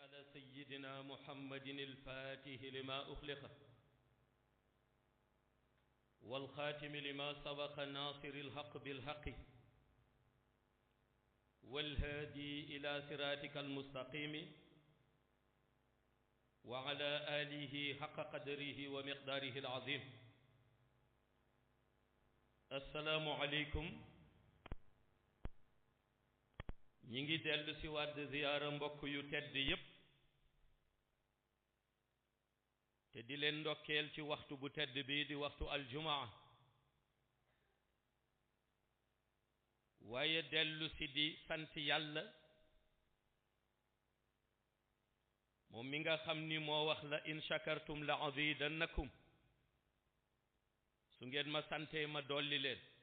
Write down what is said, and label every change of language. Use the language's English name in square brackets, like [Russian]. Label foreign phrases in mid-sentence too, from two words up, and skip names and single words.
[Arabic] سيدنا محمد الفاتح لما أخلق والخاتم لما سبق ناصر الحق بالحق والهادي إلى صراطك المستقيم وعلى آله حق قدره ومقداره العظيم. السلام عليكم. [Wolof] ñi ngi dellu si waat ziyaara mbokk yu tedd yépp te di leen ndokkeel ci waxtu bu tedd bi di waxtu aljumaa, waaye dellu si di sant yàlla moom mi nga xam ni moo wax la [Arabic] إن شكرتم لأزيدنكم, [Wolof] su ngeen ma santee ma dolli leen.